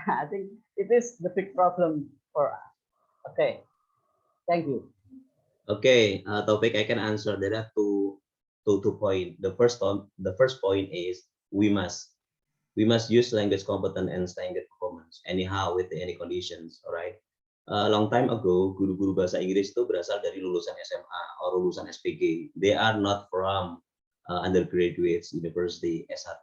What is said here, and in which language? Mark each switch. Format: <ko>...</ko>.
<en>I think it is the big problem for us. Okay, thank you. Okay, topic I can answer. There are two points. The first point is we must use language competence and language performance anyhow with any conditions. Alright.</en> <id>Long time ago, guru-guru bahasa Inggris itu berasal dari lulusan SMA atau lulusan SPG.</id> <en>They are not from undergraduates, university S1.</en>